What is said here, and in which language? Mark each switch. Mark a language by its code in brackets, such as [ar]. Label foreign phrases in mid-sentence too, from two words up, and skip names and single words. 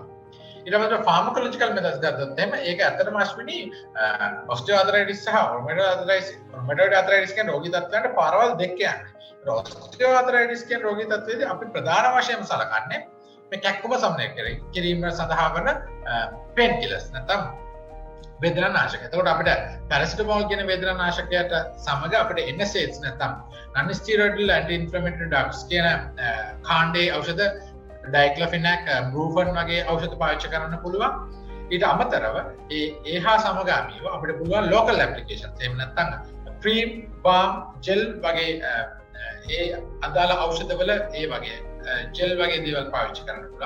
[si] ඊට පස්සේ [en] pharmacological methods [si] ගත්තොත් එහෙම ඒක ඇත්තටම අශ්විනී ඔස්ටියෝආතරයිටිස් සහ [en] rheumatoid arthritis [si] කියන රෝගී තත්ත්වයන්ට පාරවල් දෙක යන්නේ. ඔස්ටියෝආතරයිටිස් කියන රෝගී තත්ත්වයේදී අපි ප්‍රධාන වශයෙන්ම සලකන්නේ මේ කැක්කුම සමනය කිරීම සඳහා වන [en] pain killers [si] නැත්නම් වේදනානාශක. එතකොට අපිට පැරසිටමෝල් කියන වේදනානාශකයට සමග අපිට NSAIDs නැත්නම් [en] non steroidal anti inflammatory drugs [si] කියන කාණ්ඩයේ ඖෂධ ඩයික්ලොෆිනැක්, බ්‍රූෆන් වගේ ඖෂධ පාවිච්චි කරන්න පුළුවන්. ඊට අමතරව ඒ හා සමගාමීව අපිට පුළුවන් [en] local applications, [si] එහෙම නැත්නම් [en] cream, balm, gel [si] වගේ ඒ අදාළ ඖෂධවල ඒ වගේ ජෙල් වගේ දේවල් පාවිච්චි කරන්න පුළුවන්.